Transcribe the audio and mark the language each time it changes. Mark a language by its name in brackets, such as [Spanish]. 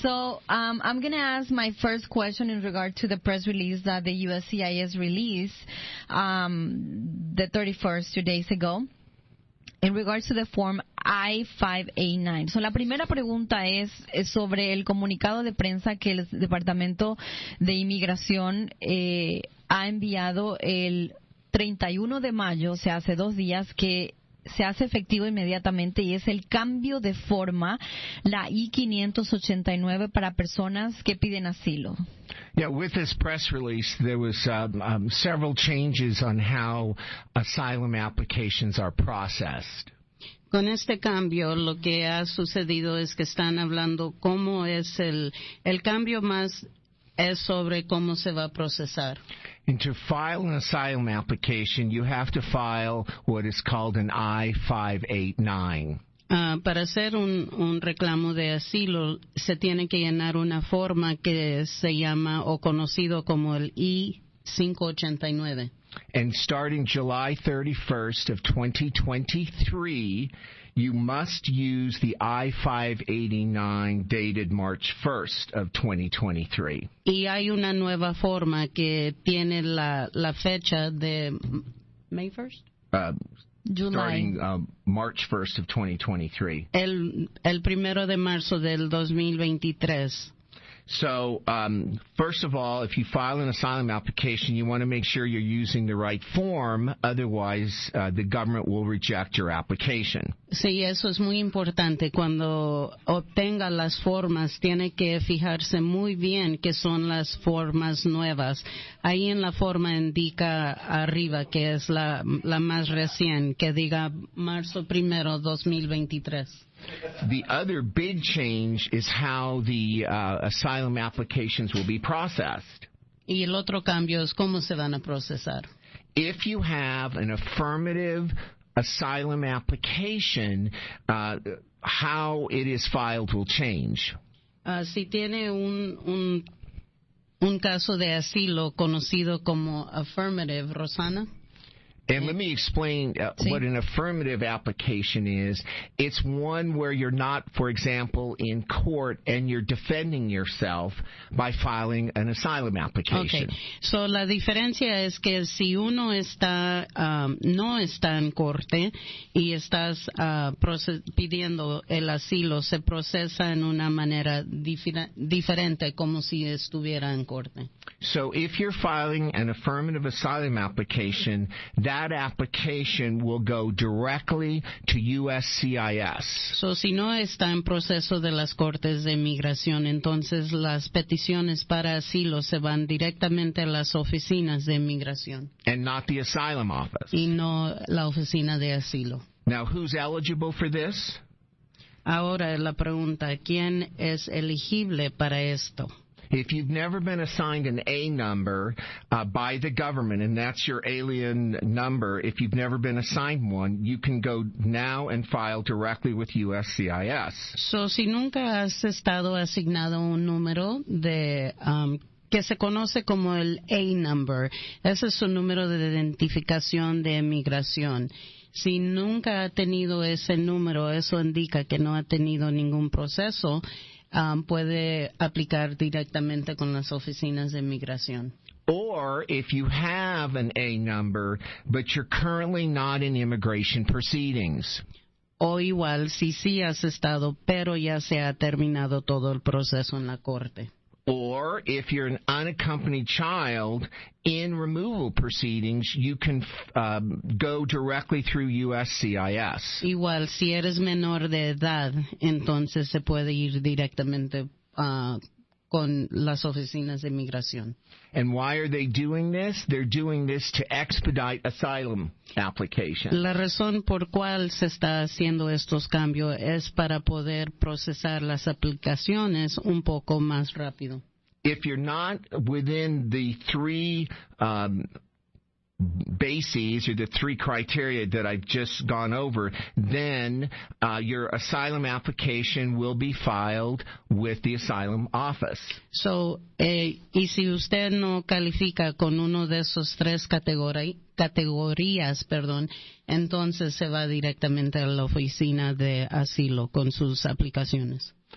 [English] So I'm going to ask my first question in regard to the press release that the USCIS released the 31st, 2 days ago, in regards to the form I-589. [Spanish] So la primera pregunta es sobre el comunicado de prensa que el Departamento de Inmigración ha enviado el 31 de mayo, o sea, hace 2 días, que se hace efectivo inmediatamente, y es el cambio de forma, la I-589, para personas que piden asilo. [English] Yeah, with this press release, there was several changes on how asylum applications are processed. [Spanish] Con este cambio, lo que ha sucedido es que están hablando cómo es el cambio más es sobre cómo se va a procesar. [English] And to file an asylum application, you have to file what is called an I-589. [Spanish] Para hacer un reclamo de asilo, se tiene que llenar una forma que se llama o conocido como el I-589. [English] And starting July 31st of 2023, you must use the I-589 dated March 1st of 2023. [Spanish] Y hay una nueva forma que tiene la fecha de [English] May 1st? Starting March 1st of 2023. [Spanish] El 1 de marzo del 2023. [English] So, first of all, if you file an asylum application, you want to make sure you're using the right form. Otherwise, the government will reject your application. [Spanish] Sí, eso es muy importante. Cuando obtenga las formas, tiene que fijarse muy bien que son las formas nuevas. Ahí en la forma indica arriba que es la más recién, que diga marzo 1, 2023. [English] The other big change is how the asylum applications will be processed. [Spanish] Y el otro cambio es cómo se van a procesar. [English] If you have an affirmative asylum application, how it is filed will change. [Spanish] Si tiene un caso de asilo conocido como affirmative, Rosana. [English] And let me explain what an affirmative application is. It's one where you're not, for example, in court and you're defending yourself by filing an asylum application. Okay. [Spanish] So la diferencia es que si uno está no está en corte y estás pidiendo el asilo, se procesa en una manera diferente como si estuviera en corte. [English] So if you're filing an affirmative asylum application, that application will go directly to USCIS. [Spanish] So si no está en proceso de las cortes de inmigración, entonces las peticiones para asilo se van directamente a las oficinas de inmigración. [English] And not the asylum office. [Spanish] Y no la oficina de asilo. [English] Now, who's eligible for this? [Spanish] Ahora la pregunta, ¿quién es elegible para esto? [English] If you've never been assigned an A number by the government, and that's your alien number, if you've never been assigned one, you can go now and file directly with USCIS. [Spanish] So, si nunca has estado asignado un número de que se conoce como el A number, ese es su número de identificación de inmigración. Si nunca ha tenido ese número, eso indica que no ha tenido ningún proceso. Puede aplicar directamente con las oficinas de inmigración. [English] Or if you have an A number, but you're currently not in immigration proceedings. [Spanish] O igual, si sí has estado, pero ya se ha terminado todo el proceso en la corte. [English] Or if you're an unaccompanied child in removal proceedings, you can go directly through USCIS. [Spanish] Igual, si eres menor de edad, entonces se puede ir directamente con las oficinas de migración. [English] And why are they doing this? They're doing this to expedite asylum applications. [Spanish] La razón por cual se está haciendo estos cambios es para poder procesar las aplicaciones un poco más rápido. [English] If you're not within the three bases or the three criteria that I've just gone over, then your asylum application will be filed with the asylum office. [Spanish] So, y si usted no califica con uno de esos tres categorías, entonces se va directamente a la oficina de asilo con sus aplicaciones.